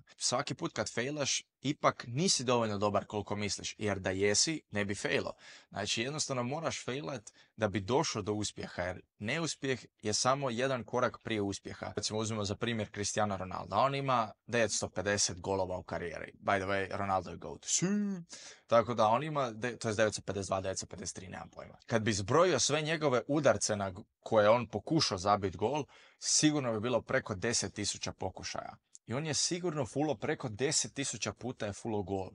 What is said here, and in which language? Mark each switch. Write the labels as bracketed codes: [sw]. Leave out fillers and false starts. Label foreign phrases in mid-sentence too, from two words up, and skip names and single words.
[hr] Svaki put kad failaš, ipak nisi dovoljno dobar koliko misliš, jer da jesi, ne bi failo. Znači, jednostavno moraš failat da bi došao do uspjeha, jer neuspjeh je samo jedan korak prije uspjeha. Recimo, uzmemo za primjer Cristiano Ronaldo. On ima 950 golova u karijeri. [en] By the way, [hr] Ronaldo je GOAT. Tako da on ima, to je 952, 953, nemam pojma. Kad bi zbrojio sve njegove udarce na koje on pokušao zabiti gol, sigurno bi bilo preko 10.000 pokušaja. I on je sigurno fullo preko 10.000 puta je fullo gol.